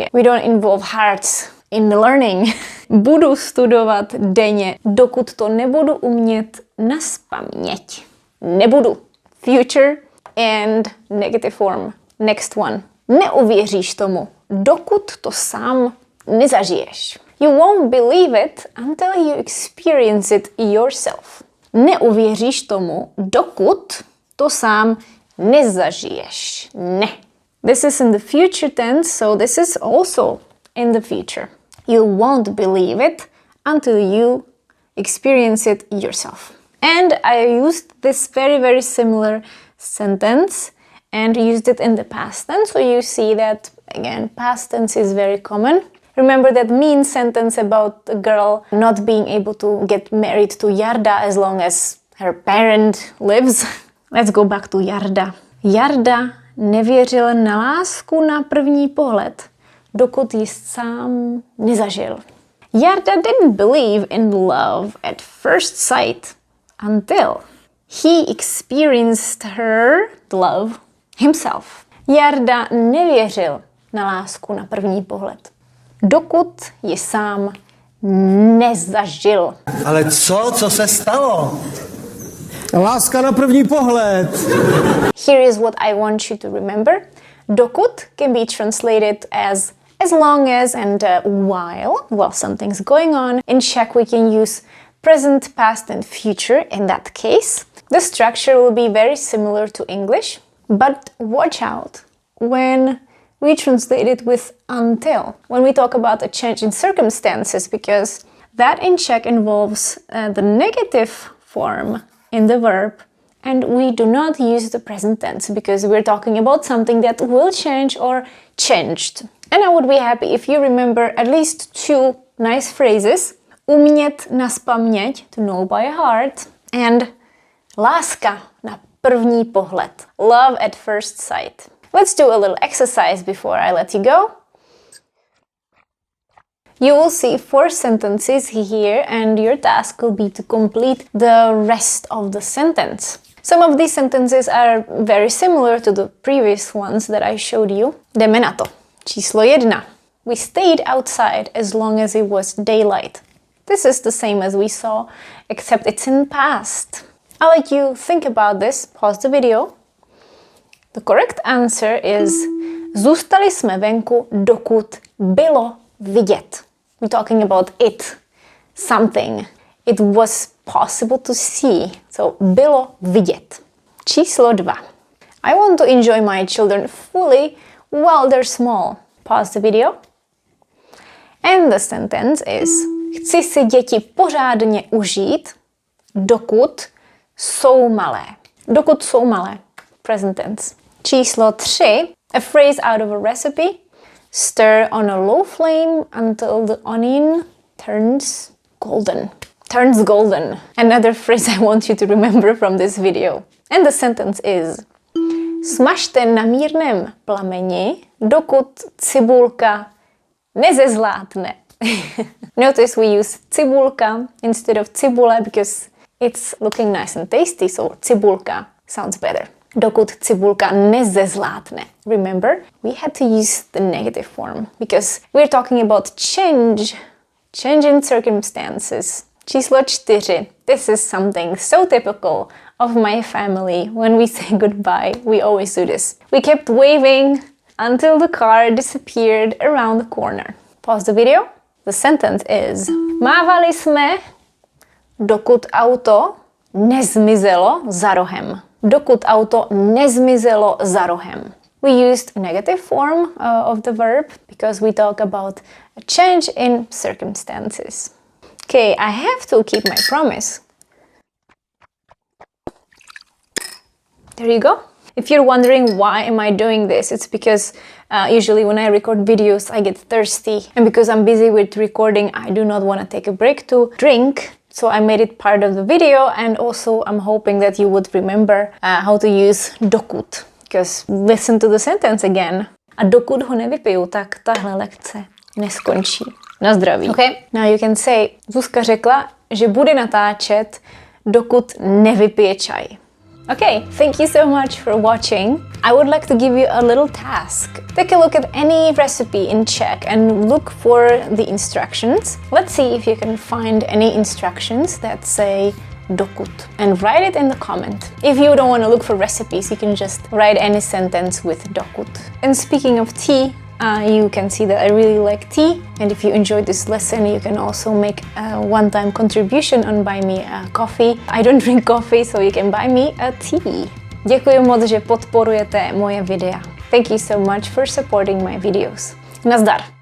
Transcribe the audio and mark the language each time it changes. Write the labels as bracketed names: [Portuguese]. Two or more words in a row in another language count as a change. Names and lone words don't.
[English] We don't involve hearts in the learning. [Czech] Budu studovat denně, dokud to nebudu umět nazpaměť. Nebudu. [English] Future and negative form. Next one. [Czech] Neuvěříš tomu, dokud to sám nezažiješ. [English] You won't believe it until you experience it yourself. [Czech] Neuvěříš tomu, dokud to sám nezažiješ. Ne. [English] This is in the future tense, so this is also in the future. You won't believe it until you experience it yourself. And I used this very, very similar sentence and used it in the past tense. So you see that, again, past tense is very common. Remember that mean sentence about a girl not being able to get married to Jarda as long as her parent lives? Let's go back to Jarda. [Czech] Jarda nevěřil na lásku na první pohled, dokud ji sám nezažil. [English] Jarda didn't believe in love at first sight until he experienced her love himself. [Czech] Jarda nevěřil na lásku na první pohled, dokud ji sám nezažil. Ale co se stalo? Láska na první pohled. [English] Here is what I want you to remember. Dokud can be translated as long as and while something's going on. In Czech we can use present, past and future in that case. The structure will be very similar to English, but watch out when we translate it with until, when we talk about a change in circumstances, because that in Czech involves the negative form in the verb, and we do not use the present tense because we're talking about something that will change or changed. And I would be happy if you remember at least 2 nice phrases. [Czech] Umět nazpaměť, [English] to know by heart, and [Czech] láska na první pohled, [English] love at first sight. Let's do a little exercise before I let you go. You will see 4 sentences here and your task will be to complete the rest of the sentence. Some of these sentences are very similar to the previous ones that I showed you. [Czech] Jdeme na to. Číslo 1. [English] We stayed outside as long as it was daylight. This is the same as we saw, except it's in past. I'll let you think about this. Pause the video. The correct answer is [Czech] zůstali jsme venku, dokud bylo vidět. [English] We're talking about it, something. It was possible to see. So [Czech] bylo vidět. Číslo 2. [English] I want to enjoy my children fully while they're small. Pause the video. And the sentence is [Czech] chci si děti pořádně užít, dokud jsou malé. Dokud jsou malé. [English] Present tense. Číslo 3. A phrase out of a recipe. Stir on a low flame until the onion turns golden. Turns golden. Another phrase I want you to remember from this video. And the sentence is [Czech] smažte na mírném plameni, dokud cibulka nezezlátne. [English] Notice we use cibulka instead of cibule because it's looking nice and tasty, so cibulka sounds better. [Czech] Dokud cibulka nezezlátne. [English] Remember, we had to use the negative form because we're talking about change in circumstances. Číslo 4. This is something so typical of my family. When we say goodbye, we always do this. We kept waving until the car disappeared around the corner. Pause the video. The sentence is [Czech] mávali jsme, dokud auto nezmizelo za rohem. Dokud auto nezmizelo za rohem. [English] we used a negative form of the verb because we talk about a change in circumstances. Okay, I have to keep my promise. There you go. If you're wondering why am I doing this, it's because usually when I record videos I get thirsty, and because I'm busy with recording I do not want to take a break to drink, so I made it part of the video. And also I'm hoping that you would remember how to use dokud, because listen to the sentence again. [Czech] A dokud ho nevypiju, tak tahle lekce neskončí. Na zdraví. [English] Okay? Now you can say, [Czech] Zuzka řekla, že bude natáčet, dokud nevypije čaj. [English] Okay, thank you so much for watching. I would like to give you a little task. Take a look at any recipe in Czech and look for the instructions. Let's see if you can find any instructions that say dokud, and write it in the comment. If you don't want to look for recipes, you can just write any sentence with dokud. And speaking of tea, you can see that I really like tea, and if you enjoyed this lesson you can also make a one-time contribution on buy me a coffee. I don't drink coffee, so you can buy me a tea. [Czech] Děkuji moc, že podporujete moje videa. [English] Thank you so much for supporting my videos. [Czech] Nazdar!